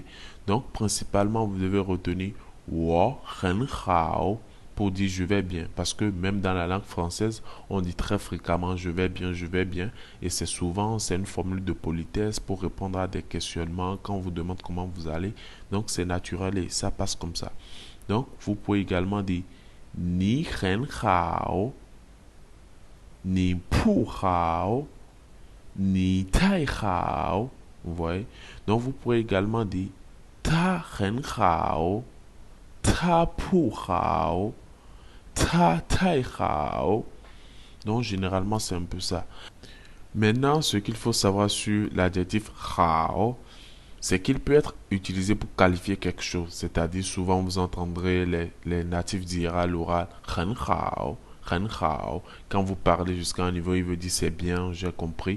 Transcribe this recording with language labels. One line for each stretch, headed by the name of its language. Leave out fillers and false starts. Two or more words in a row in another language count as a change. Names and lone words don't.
French: Donc, principalement, vous devez retenir
Chinese: 我很好
French: pour dire je vais bien. Parce que même dans la langue française, on dit très fréquemment je vais bien, je vais bien. Et c'est souvent, c'est une formule de politesse pour répondre à des questionnements quand on vous demande comment vous allez. Donc, c'est naturel et ça passe comme ça. Donc, vous pouvez également dire
Chinese: 你很好 你不好 你太好.
French: Vous voyez? Donc, vous pouvez également dire
Chinese: 他很好他不好他太好.
French: Donc, généralement, c'est un peu ça. Maintenant, ce qu'il faut savoir sur l'adjectif hao, c'est qu'il peut être utilisé pour qualifier quelque chose. C'est-à-dire, souvent, vous entendrez les natifs dire à l'oral
Chinese: 很好.
French: Quand vous parlez jusqu'à un niveau, il veut dire c'est bien, j'ai compris.